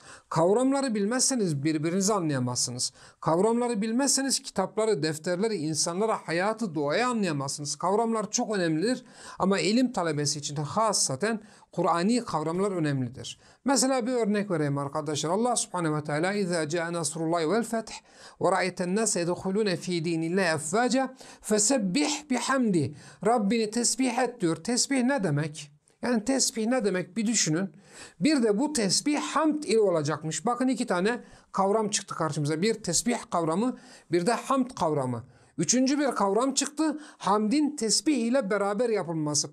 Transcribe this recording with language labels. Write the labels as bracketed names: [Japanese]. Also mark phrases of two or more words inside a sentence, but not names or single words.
[Turkish] Kavramları bilmezseniz birbirinizi anlayamazsınız. Kavramları bilmezseniz kitapları, defterleri, insanlara, hayatı, doğayı anlayamazsınız. Kavramlar çok önemlidir ama ilim talebesi için de hasaten Kur'ani kavramlar önemlidir. Mesela bir örnek vereyim arkadaşlar. [Arabic] الله سبحانه وتعالى اِذَا جَاءَ نَصْرُ اللّٰهِ وَالْفَتْحِ وَرَأَيْتَ النَّاسَ يَدْخُلُونَ ف۪ي د۪ينِ اللّٰهِ اَفْوَاجًا فَسَبِّحْ بِحَمْدِ [Turkish] Rabbini tesbih et diyor. Tesbih ne demek? Yani tesbih ne demek bir düşünün. Bir de bu tesbih hamd ile olacakmış. Bakın, iki tane kavram çıktı karşımıza. Bir tesbih kavramı, bir de hamd kavramı. Üçüncü bir kavram çıktı. Hamdin tesbih ile beraber yapılması.